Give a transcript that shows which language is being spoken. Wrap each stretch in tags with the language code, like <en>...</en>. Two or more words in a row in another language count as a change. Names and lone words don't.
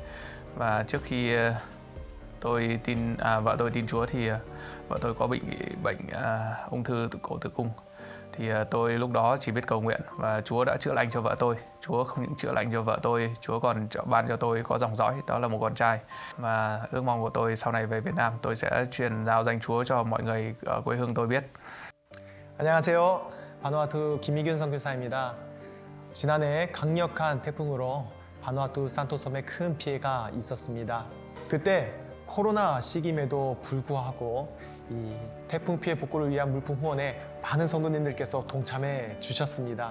<vi>Và trước khi vợ tôi tin Chúa thì vợ tôi có bị bệnh ung thư cổ tử cung. Thì tôi lúc đó chỉ biết cầu nguyện và Chúa đã chữa lành cho vợ tôi. Chúa không những chữa lành cho vợ tôi, Chúa còn ban cho tôi có dòng dõi, đó là một con trai. Và ước mong của tôi sau này về Việt Nam tôi sẽ truyền giao danh Chúa cho mọi người ở quê hương tôi biết.</vi> <ko>안녕하세요. 바누아투 김희균 선교사입니다. 지난해 강력한 태풍으로 바누아투 산토섬에 큰 피해가 있었습니다. 그때 코로나 시기임에도 불구하고 이 태풍 피해 복구를 위한 물품 후원에 많은 성도님들께서 동참해 주셨습니다.</ko>